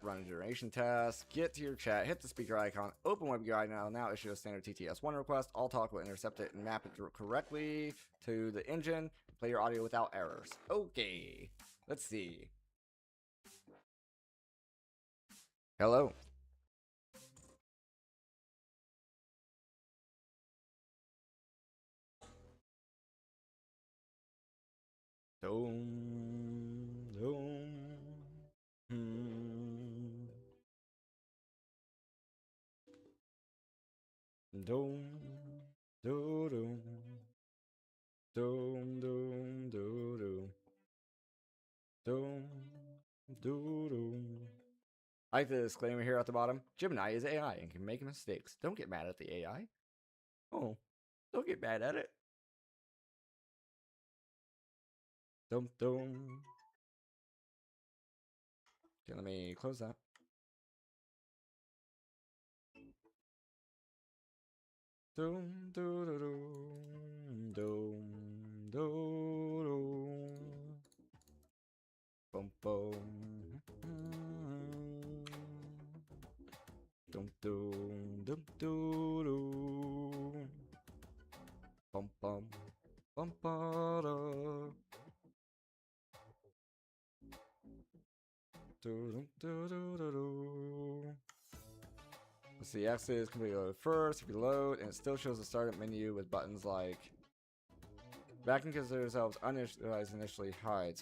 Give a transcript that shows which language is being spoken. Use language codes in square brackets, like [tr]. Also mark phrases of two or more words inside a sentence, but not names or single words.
[en] Run a generation test. Get to your chat. Hit the speaker icon. Open WebGui now. Now issue a standard TTS1 request. All talk will intercept it and map it correctly to the engine. Play your audio without errors. Okay. Let's see. Hello. Dome. Dome. Dome. Do-do. Dome. Dome. Do-do. Dome. Do-do. I like the disclaimer here at the bottom. Gemini is AI and can make mistakes. Don't get mad at the AI. Oh, don't get mad at it. Dum dum. Okay, let me close that. Dum dum dum dum dum. Bum bum. Dum dum dum dum. Bum bum bum ba da. Let's see, X is completely loaded first. If you load, and it still shows the startup menu with buttons like backing consider yourselves uninitialized initially hides.